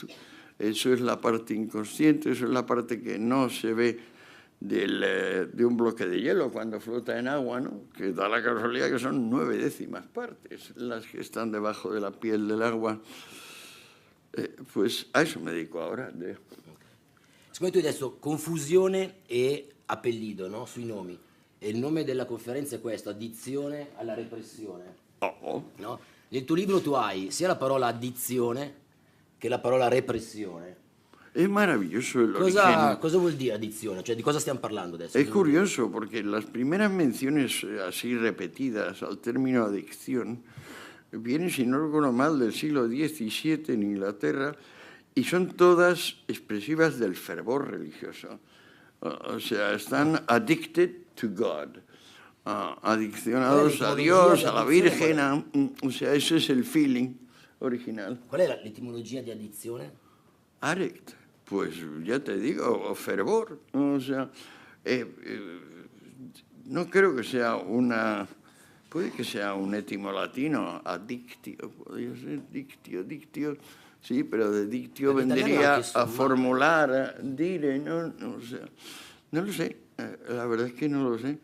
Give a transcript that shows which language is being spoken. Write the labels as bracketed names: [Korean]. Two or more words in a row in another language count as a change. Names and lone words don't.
[Spanish] Eso es la parte inconsciente, eso es la parte que no se ve de un bloque de hielo cuando flota en agua, ¿no? Que da la casualidad que son 9/10 partes las que están debajo de la piel del agua. Pues a eso me dedico ahora. [Italian] Secondo te adesso confusione e appellido, no? Sui nomi. E il nome della conferenza è questo: addizione alla repressione. No? Nel tuo libro tu hai sia la parola addizione che la parola repressione. [Spanish] Es maravilloso el origen. [Italian] Cosa vuol dire addizione? Cioè, di cosa stiamo parlando adesso? [Spanish] Es curioso porque las primeras menciones así repetidas al término adicción vienen, si no recuerdo mal, del siglo XVII en Inglaterra y son todas expresivas del fervor religioso. O sea, están [English] addicted to God, [Spanish] adiccionados a Dios, a la Virgen, o sea, ese es el feeling original. [Italian] Qual è l'etimologia di addizione? [Spanish] Addict, pues ya te digo, fervor, o sea, no creo que sea una, puede que sea un étimo latino, addictio, podría ser dictio, sí, pero de dictio vendría a formular, a dire, no, o sea, no lo sé, la verdad es que no lo sé.